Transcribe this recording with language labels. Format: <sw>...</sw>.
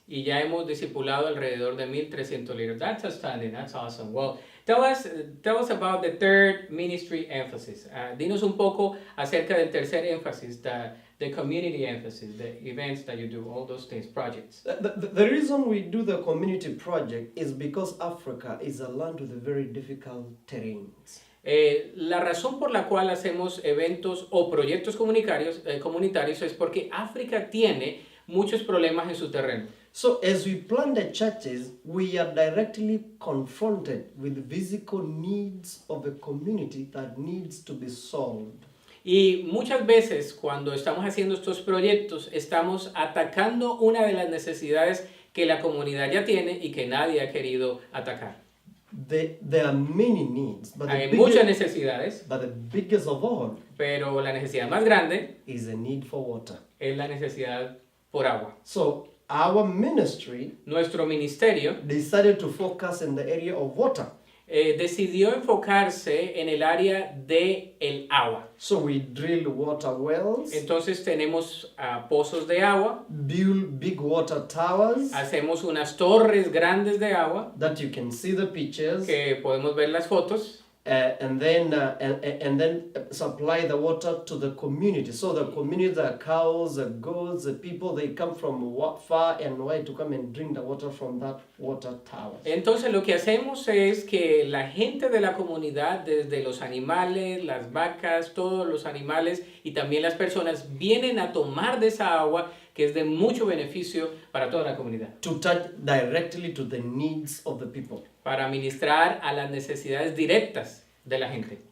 <es>y ya hemos discipulado alrededor de 1,300 líderes.</es> <en>That's outstanding. That's awesome. Well, tell us about the third ministry emphasis.</en> <es>Dinos un poco acerca del tercer énfasis,</es> <en>the community emphasis, the events that you do, all those things, projects. The reason we do the community project is because Africa is a land with a very difficult terrains.</en> <es>La razón por la cual hacemos eventos o proyectos comunitarios es porque África tiene muchos problemas en su terreno.</es> <en>So as we plant the churches, we are directly confronted with the physical needs of a community that needs to be solved.</en> <es>Y muchas veces cuando estamos haciendo estos proyectos, estamos atacando una de las necesidades que la comunidad ya tiene y que nadie ha querido atacar.</es> <en>There are many needs, but</en> <es>Hay muchas necesidades,</es> <en>but the biggest of all</en> <es>pero la necesidad más grande</es> <en>is the need for water.</en> <es>es la necesidad por agua.</es> <en>So our ministry</en> <es>Nuestro ministerio</es> <en>decided to focus in the area of water.</en> <es>decidió enfocarse en el área de el agua.</es> <en>So we drill water wells,</en> <es>Entonces tenemos pozos de agua,</es> <en>build big water towers</en> <es>hacemos unas torres grandes de agua</es> <en>that you can see the pictures,</en> <es>que podemos ver las fotos.</es> <en>and then supply the water to the community. So the community, the cows, the goats, the people, they come from far and wide to come and drink the water from that water tower.</en> <es>Entonces lo que hacemos es que la gente de la comunidad, desde los animales, las vacas, todos los animales y también las personas, vienen a tomar de esa agua que es de mucho beneficio para toda la comunidad.</es> <en>To touch directly to the needs of the people.</en> <es>Para ministrar a las necesidades directas de la gente.</es>